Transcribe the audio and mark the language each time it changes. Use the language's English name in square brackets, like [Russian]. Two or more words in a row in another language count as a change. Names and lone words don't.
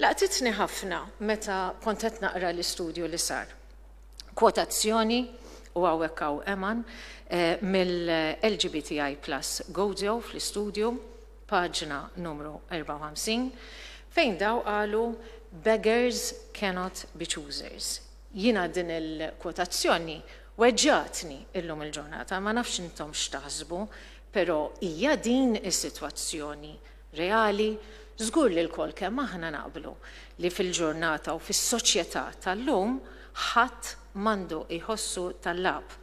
[Maltese] Laqtitni ħafna meta kont qed naqra l-istudju li sar. Kwotazzjoni u hawnhekk hawn Eman mill-LGBTI+ Godio fl-istudju, paġna numru 54, fejn daw qalu [English] beggars cannot be choosers. [Maltese] Jiena din il-kwotazzjoni weġġatni illum il-ġurnata, ma nafx intom x'taħsbu, però hija din is-sitwazzjoni reali, żgur li l-kol kemm aħna naqblu li fil-ġurnata u fis-soċjetà tal-lum ħadd m'għandu jħossu tal-lab.